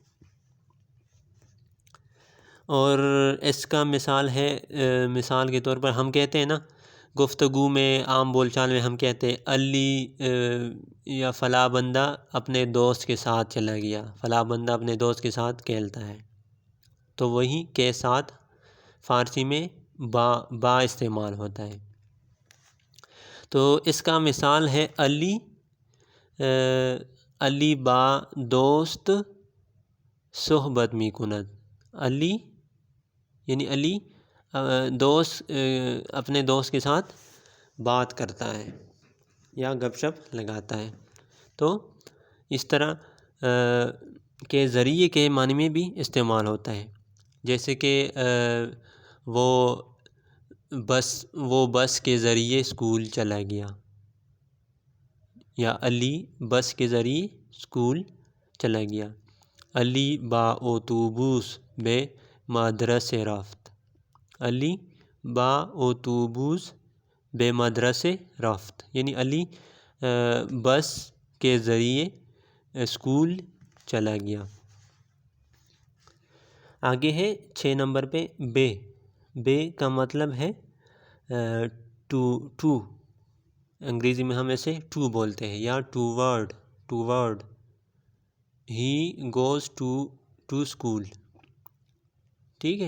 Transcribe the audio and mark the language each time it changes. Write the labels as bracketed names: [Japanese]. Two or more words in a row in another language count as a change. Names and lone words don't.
[Urdu] اور اس کا مثال ہے، مثال کے طور پر ہم کہتے ہیں نا، گفتگو میں، عام بول چال میں ہم کہتے ہیں علی یا فلاں بندہ اپنے دوست کے ساتھ چلا گیا، فلاں بندہ اپنے دوست کے ساتھ کھیلتا ہے، تو وہی کے ساتھ فارسی میں با استعمال ہوتا ہے۔ تو اس کا مثال ہے [Persian] علی با دوست صحبت می کند، [Urdu] علی یعنی علی دوست اپنے دوست کے ساتھ بات کرتا ہے یا گپ شپ لگاتا ہے۔ تو اس طرح کے ذریعے کے معنی میں بھی استعمال ہوتا ہے، جیسے کہ وہ بس کے ذریعے اسکول چلا گیا، یا علی بس کے ذریعے اسکول چلا گیا، [Persian] علی با اتوبوس بے مدرسے رفت، علی با اتوبوس بے مدرسے رفت، [Urdu] یعنی علی بس کے ذریعے اسکول چلا گیا۔ آگے ہے 6 نمبر پہ بے کا مطلب ہے ٹو، انگریزی میں ہم اسے ٹو بولتے ہیں، یا [English] to word, he goes to school, [Urdu] ٹھیک ہے۔